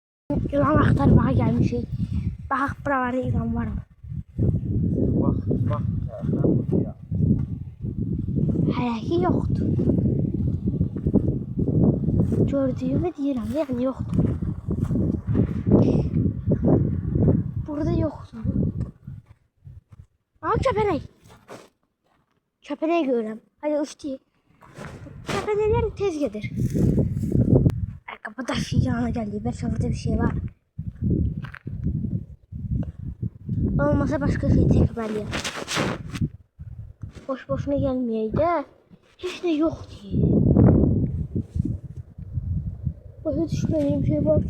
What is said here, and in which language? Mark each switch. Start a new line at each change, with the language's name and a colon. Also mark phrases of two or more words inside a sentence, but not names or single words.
Azerbaijani: Yılan aktarmağa gelmişik. Baxaq buralarda yılan var mı? Bak. Hələ ki yoxdur. Gördüyümü deyirəm, yəni yoxdur. Burada yoxdur. Ama köpənek. Köpənek görürəm. Hadi uçdu. Köpənəklər tez gedir.
Turkish: Kapı daşıyacağına geldi. Belki burada bir şey var. Olmasa başka şey çekmeliyim. Boş boşuna gelmeyeydi. Hiç ne yok diye.
Azerbaijani: Başa düşmediğim şey var.